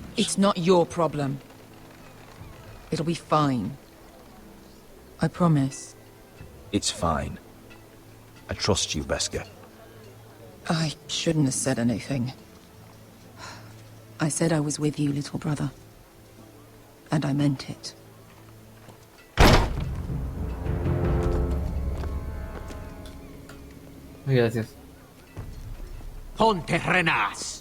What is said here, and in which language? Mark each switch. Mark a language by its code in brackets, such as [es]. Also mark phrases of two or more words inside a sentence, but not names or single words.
[en] It's not your problem. It'll be fine. I promise. It's fine. I trust you, Beskar. I shouldn't have said anything. I said I was with you, little brother. And I meant it. Gracias. Ponte renas.